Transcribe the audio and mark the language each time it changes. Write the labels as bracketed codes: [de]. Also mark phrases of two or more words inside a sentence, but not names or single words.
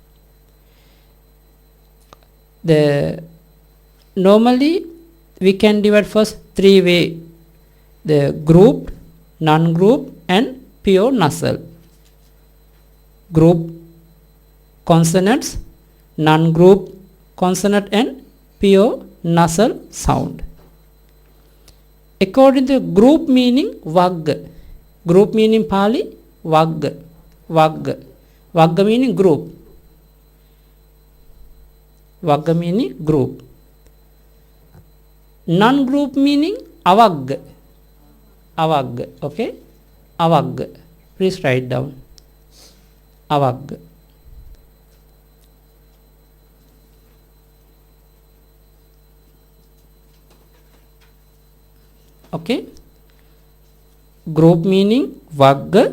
[en] The normally we can divide first 3 way, the grouped, non-group and pure nasal. Group consonants, non-group consonant and pure nasal sound. According to group meaning, vagga. Group meaning Pali, vagga. Vagga. Vagga meaning group. Vagga meaning group. Non-group meaning avagga. Avagga. Okay? Avagga. Please write down. Avagga. Okay? Group meaning vagga.